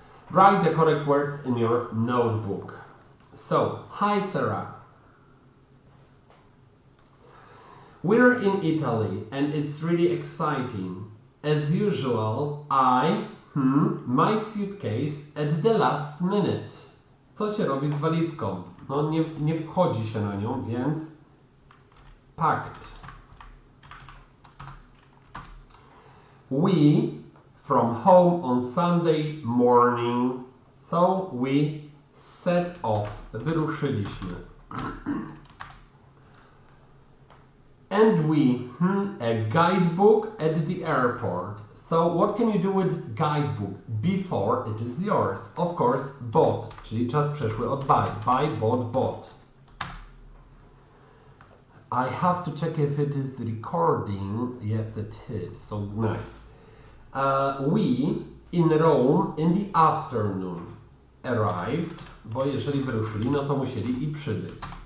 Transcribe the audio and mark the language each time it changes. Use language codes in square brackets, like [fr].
[en] Write the correct words in your notebook. So, hi Sarah. We're in Italy and it's really exciting. As usual, my suitcase at the last minute. [pl] Co się robi z walizką? No nie wchodzi się na nią, więc packed. [en] We from home on Sunday morning. So we set off. [pl] Wyruszyliśmy. [en] And we, a guidebook at the airport. So what can you do with guidebook before it is yours? Of course, bought, [pl] czyli czas przeszły od [en] buy. Buy, bought. I have to check if it is recording. Yes, it is. So nice. We in Rome in the afternoon arrived, [pl] bo jeżeli wyruszyli, no to musieli i przybyć.